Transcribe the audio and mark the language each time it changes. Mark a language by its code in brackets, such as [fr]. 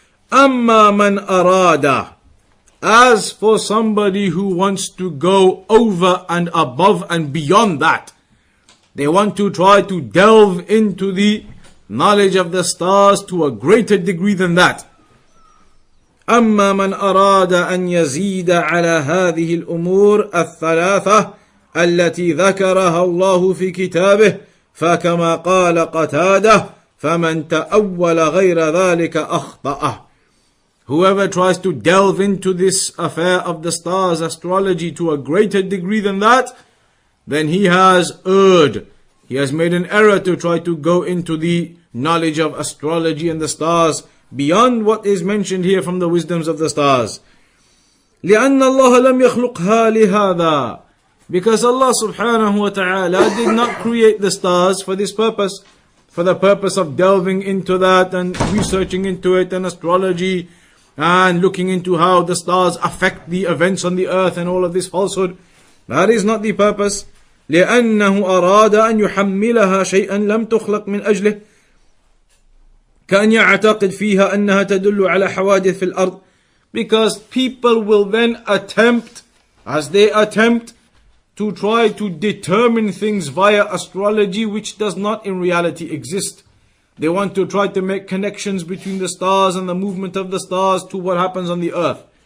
[ar] أَمَّا مَنْ أَرَادَ. [en] As for somebody who wants to go over and above and beyond that, they want to try to delve into the knowledge of the stars to a greater degree than that. [ar] أما من أراد أن يزيد على هذه الأمور الثلاثة التي ذكرها الله في كتابه فكما قال قتادة فمن تأول غير ذلك أخطأه. [en] Whoever tries to delve into this affair of the stars, astrology, to a greater degree than that, then he has erred. He has made an error to try to go into the knowledge of astrology and the stars beyond what is mentioned here from the wisdoms of the stars. [ar] لأن الله لم يخلقها لهذا. [en] Because Allah subhanahu wa ta'ala did not create the stars for this purpose, for the purpose of delving into that and researching into it and astrology and looking into how the stars affect the events on the earth and all of this falsehood. That is not the purpose. [ar] لأنه أراد أن يحملها شيئا لم تخلق من أجله كأن يعتقد فيها أنها تدل على حوادث في الأرض. [en] Because people will then attempt, as they attempt to try to determine things via astrology which does not in reality exist. They want to try to make connections between the stars and the movement of the stars to what happens on the earth.